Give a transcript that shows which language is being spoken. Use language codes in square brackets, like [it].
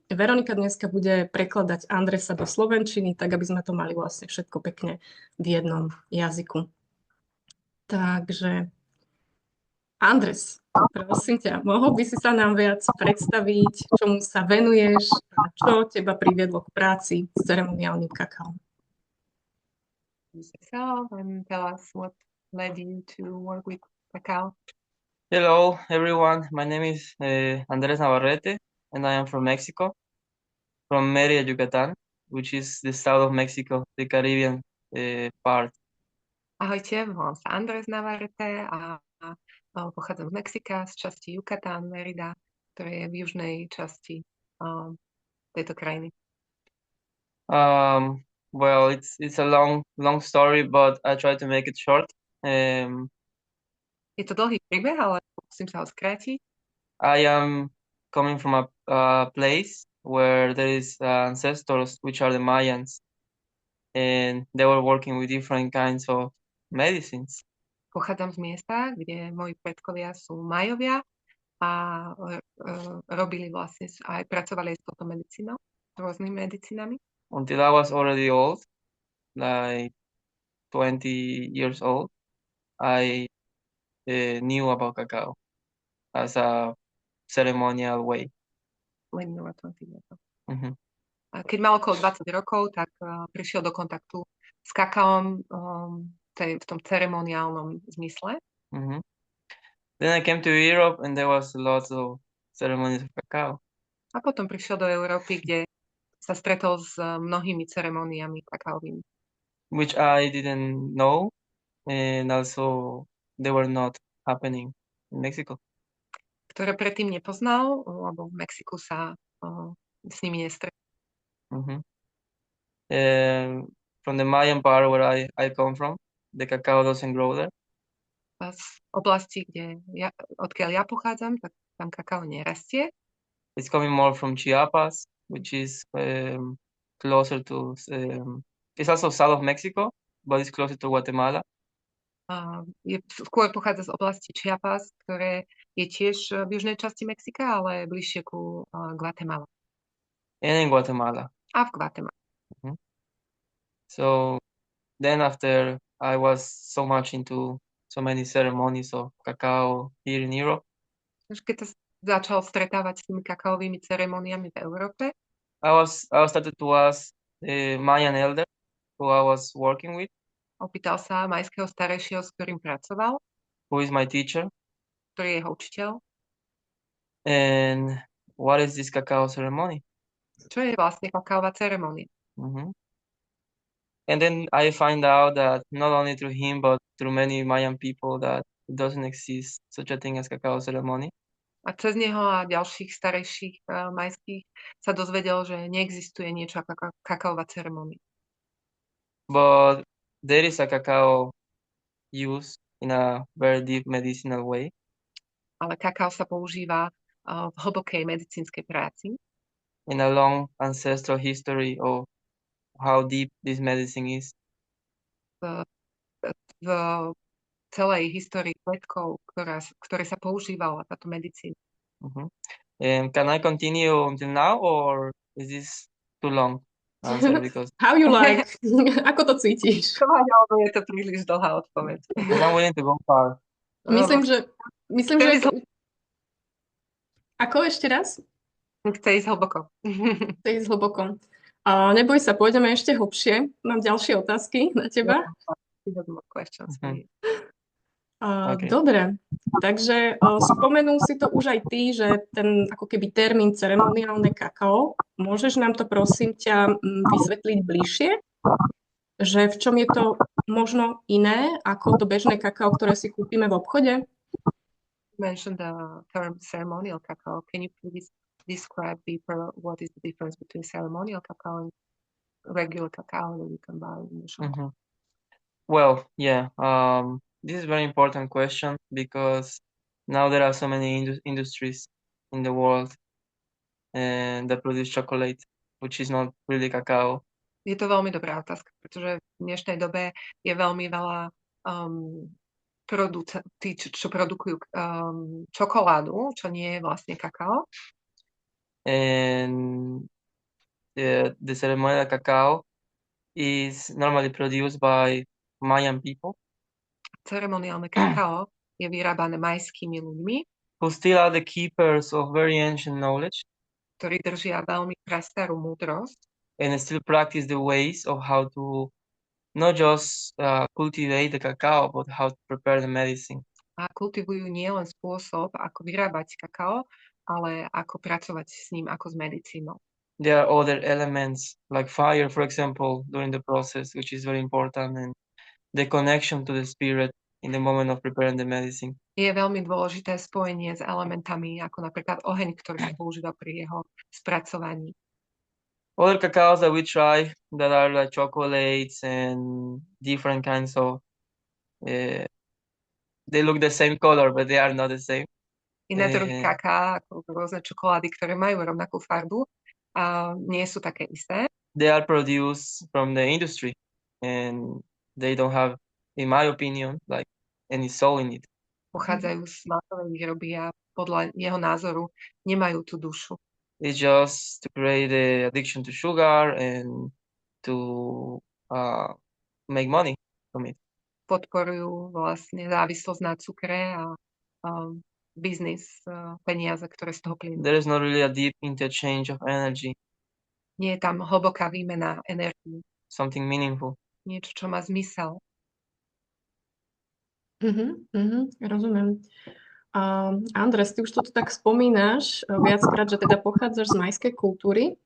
[sk] Veronika dneska bude prekladať Andresa do slovenčiny, tak aby sme to mali vlastne všetko pekne v jednom jazyku. Takže Andres, prosím ťa, mohol by si sa nám viac predstaviť, čomu sa venuješ a čo teba priviedlo k práci s ceremoniálnym kakaom? [en] Yourself and tell us what led you to work with Cacao. Hello, everyone. My name is Andres Navarrete, and I am from Mexico, from Mérida, Yucatán, which is the south of Mexico, the Caribbean part. [sk] Ahojte, volám sa Andres Navarrete a pochádzam z Mexika, z časti Yucatán, Mérida, ktoré je v južnej časti tejto krajiny. [en] Well, it's a long story, but I try to make it short. [sk] Je to dlhý príbeh, ale musím sa ho skrátiť. [en] I am coming from a place where there is ancestors, which are the Mayans, and they were working with different kinds of medicines. [sk] Pochádzam z miesta, kde moji predkovia sú Mayovia a robili vlastne aj pracovali aj s touto medicínou, s rôznymi medicínami. [en] Until I was already old, like 20 years old, I knew about cacao as a ceremonial way. When you were 20 years old. Mhm. [sk] Keď mal okolo 20 rokov, tak prišiel do kontaktu s kakaom v tom ceremoniálnom zmysle. Mhm. [en] Then I came to Europe and there was lots of ceremonies of cacao. [sk] A potom prišiel do Európy, kde sa stretol s mnohými ceremoniami kakaovými. [en] Which I didn't know, and also they were not happening in Mexico. [sk] Ktoré predtým nepoznal, lebo v Mexiku sa s nimi nestretol. Mhm. [en] From the Mayan part where I come from, the cacao doesn't grow there. [sk] Z oblasti, odkiaľ ja pochádzam, tak tam kakao nerastie. [en] It's coming more from Chiapas, which is closer to, it's also south of Mexico, but it's closer to Guatemala. [sk] Skôr pochádza z oblasti Chiapas, ktoré je tiež v južnej časti Mexika, ale bližšie ku Guatemala. [en] And in Guatemala. [sk] A v Guatemala. Mhm. [en] So then after I was so much into so many ceremonies of cacao here in Europe, [sk] Keď sa začal stretávať s tými kakaovými ceremoniami v Európe, [en] I started to ask Mayan elder who I was working with, [sk] opýtal sa Mayského starejšieho, s ktorým pracoval, [en] who is my teacher, [sk] ktorý je jeho učiteľ, [en] and what is this cacao ceremony? [sk] čo je vlastne kakaová ceremonia. Mhm. [en] And then I find out that not only through him, but through many Mayan people, that it doesn't exist such a thing as cacao ceremony. [sk] A cez neho a ďalších starejších majských sa dozvedel, že neexistuje niečo ako kakaová ceremonia. [en] But there is a cacao used in a very deep medicinal way. [sk] Ale kakao sa používa v hlbokej medicínskej práci. [en] in a long ancestral history of how deep this medicine is. [sk] V celej histórii predkov, ktoré sa používala táto medicína. [en] Can I continue until now, or is this too long answer? Because How you like? [sk] Ako to cítiš? Alebo je to príliš dlhá odpoveď. [en] I'm willing to go far. [sk] Myslím, že Ako ešte raz? Chce ísť hlboko. Chce ísť hlboko. Neboj sa, pôjdeme ešte hlbšie. Mám ďalšie otázky na teba. [en] Okay. [sk] Dobre, takže spomenul si to už aj ty, že ten ako keby termín ceremoniálne kakao, môžeš nám to prosím ťa vysvetliť bližšie? Že v čom je to možno iné ako to bežné kakao, ktoré si kúpime v obchode? [en] You mentioned the term ceremonial cacao. Can you please describe deeper what is the difference between ceremonial cacao and regular cacao that you can buy in the shop? Well, yeah. This is a very important question because now there are so many industries in the world and that produce chocolate, which is not really cacao. [sk] Je to veľmi dobrá otázka, pretože v dnešnej dobe je veľmi veľa producentí, čo produkujú čokoládu, čo nie je vlastne kakao. [en] And the ceremonial cacao is normally produced by Mayan people. [sk] Ceremoniálne kakao je vyrábané majskými ľuďmi, [en] who still are the keepers of very ancient knowledge, [sk] ktorí držia veľmi prastarú múdrosť [en] and still practice the ways of how to not just cultivate the cacao, but how to prepare the medicine. [sk] A kultivujú nielen spôsob, ako vyrábať kakao, ale ako pracovať s ním ako s medicínou. [en] There are other elements like fire, for example, during the process, which is very important, and the connection to the spirit in the moment of preparing the medicine. [sk] Je veľmi dôležité spojenie s elementami, ako napríklad oheň, ktorý sa používa pri jeho spracovaní. [en] Other cacaos that we try that are like chocolates and different kinds of, they look the same color, but they are not the same. [sk] Iné druhy kaká, ako rôzne čokolády, ktoré majú rovnakú farbu, a nie sú také isté. [en] They are produced from the industry and they don't have, in my opinion, like any soul in it. [sk] Pochádzajú z masovej výroby a podľa jeho názoru nemajú tú dušu. [en] It's just to create the addiction to sugar and to make money from it. [sk] Podporujú vlastne závislosť na cukre a biznis, peniaze, ktoré z toho plynú. [en] There is not really a deep interchange of energy. [sk] Nie je tam hlboká výmena energii. [en] Something meaningful. [sk] Niečo, čo má zmysel. Rozumiem. Andres, ty už toto tak spomínaš viackrát, že teda pochádzaš z majskej kultúry.